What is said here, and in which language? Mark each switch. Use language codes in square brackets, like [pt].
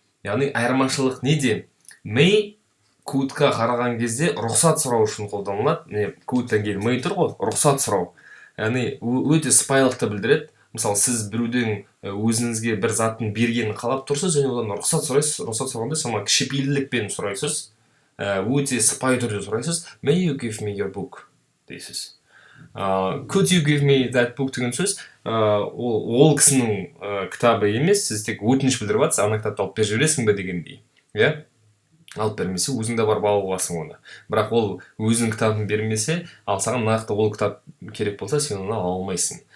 [kk] Яғни айырмашылық неде? May could'қа қараған кезде рұқсат сұрау үшін қолданылады. Міне, could'тан кейін may тұр ғой, рұқсат сұрау. Яғни өте сыпайылықты білдіреді. Мысалы, сіз біреуден өзіңізге бір заттың бергенін қалап тұрсыз, және одан рұқсат сұрайсыз. Рұқсат сұрағанда сама кішіпейілдікпен сұрайсыз. Өте сыпайы түрде сұрайсыз. [en] May you give me your book дейсіз. Could you give me that book [kk] деген сөз, ол кісінің кітабы емес, сіз тек өтініш білдіріп жатсыз, ана кітапты алып беріп жібересің бе дегендей. Алып бермесе, өзіңде барып аласың оны. Бірақ ол өзінің кітабын бермесе, ал саған нақты ол кітап керек болса, сен оны ала алмайсың.